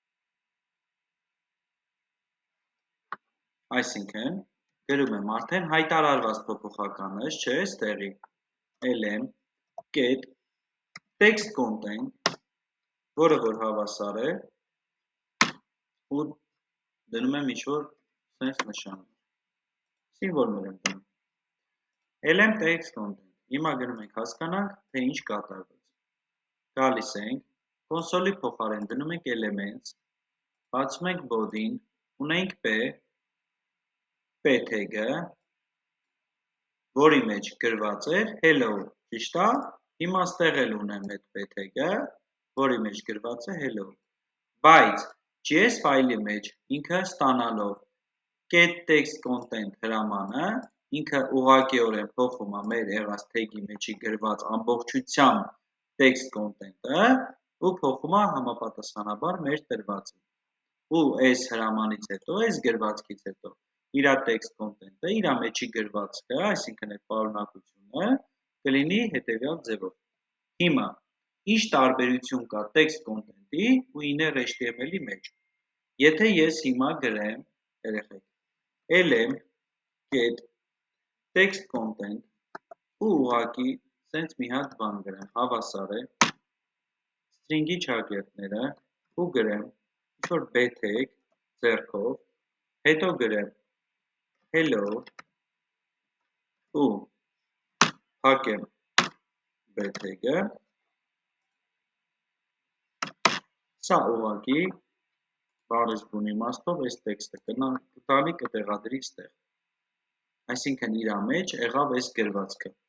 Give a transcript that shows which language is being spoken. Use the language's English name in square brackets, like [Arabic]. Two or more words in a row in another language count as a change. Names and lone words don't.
[Armenian] Այսինքն գրում եմ արդեն հայտարարված փոփոխականս, չէ, ստեղի [English] lm get text [Armenian] content, որը որ հավասար է ու դնում եմ ինչ-որ sense նշան։ Սիմվոլներ եմ դնում։ [English] lm text content։ [Armenian] Հիմա գնում ենք հասկանանք, թե ինչ կատարվեց։ Գալիս ենք, console-ի փոխարեն դնում ենք elements, բացում ենք body-ն, ունենք [English] p tag-ը, [Armenian] որի մեջ գրված էր hello, ճիշտ է։ Հիմա ստեղ էլ ունեմ այդ [English] p tag-ը, [Armenian] որի մեջ գրված է hello։ Բայց JS ֆայլի մեջ ինքը ստանալով [English] get text content [Armenian] հրամանը, ինքը ուղղակիորեն փոխում է մեր եղած tag-ի մեջի գրված ամբողջությամբ [English] text content-ը [Armenian] ու փոխում է համապատասխանաբար մեր տրվածը։ Ու այս հրամանից հետո, այս գրվածքից հետո իր [English] text content-ը, [Armenian] իր մեջի գրվածքը, այսինքն այդ պարունակությունը կլինի հետևյալ ձևով։ Հիմա ինչ տարբերություն կա [English] text content-ի [Armenian] ու [English] inner HTML-ի [Armenian] մեջ։ Եթե ես հիմա գրեմ, երեխեք, [English] lm get text content [Armenian] ու ուղղակի սենց մի հատ բան գրեմ, հավասար է string-ի չակերտները ու գրեմ ինչ-որ [English] b tag [Armenian] ձեռքով, հետո գրեմ hello ու փակեմ [English] b tag-ը, [Armenian] սա ուղղակի բառից բուն իմաստով այս տեքստը կտանի կտեղադրի ստեղ, այսինքն իր մեջ եղավ այս գրվածքը,